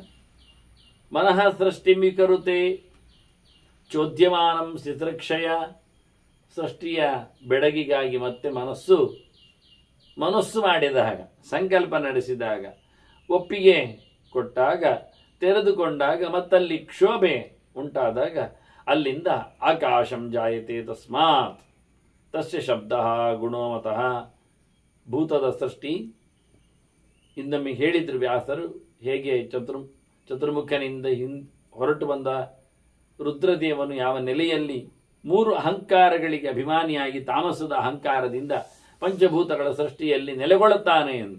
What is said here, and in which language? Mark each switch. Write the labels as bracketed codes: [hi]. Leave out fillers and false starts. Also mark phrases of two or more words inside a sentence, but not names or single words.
[sa] ಮನಃ ಸೃಷ್ಟಿಂ ವಿಕರುತೆ ಚೋದ್ಯಮಾನಂ ಸ್ಥಿತೃಕ್ಷಯ. [kn] ಸೃಷ್ಟಿಯ ಬೆಡಗಿಗಾಗಿ ಮತ್ತೆ ಮನಸ್ಸು ಮಾಡಿದಾಗ, ಸಂಕಲ್ಪ ನಡೆಸಿದಾಗ, ಒಪ್ಪಿಗೆ ಕೊಟ್ಟಾಗ, ತೆರೆದುಕೊಂಡಾಗ, ಮತ್ತಲ್ಲಿ ಕ್ಷೋಭೆ ಉಂಟಾದಾಗ ಅಲ್ಲಿಂದ [sa] ಆಕಾಶಂ ಜಾಯತೆ ತಸ್ಮಾತ್ ತಸ್ಯ ಶಬ್ದ ಗುಣೋಮತಃ. [kn] ಭೂತದ ಸೃಷ್ಟಿ ಇನ್ನೊಮ್ಮೆ ಹೇಳಿದ್ರು ವ್ಯಾಸರು, ಹೇಗೆ ಚತುರ್ಮುಖನಿಂದ ಹೊರಟು ಬಂದ ರುದ್ರದೇವನು ಯಾವ ನೆಲೆಯಲ್ಲಿ ಮೂರು ಅಹಂಕಾರಗಳಿಗೆ ಅಭಿಮಾನಿಯಾಗಿ ತಾಮಸದ ಅಹಂಕಾರದಿಂದ ಪಂಚಭೂತಗಳ ಸೃಷ್ಟಿಯಲ್ಲಿ ನೆಲೆಗೊಳ್ಳುತ್ತಾನೆ ಅಂತ.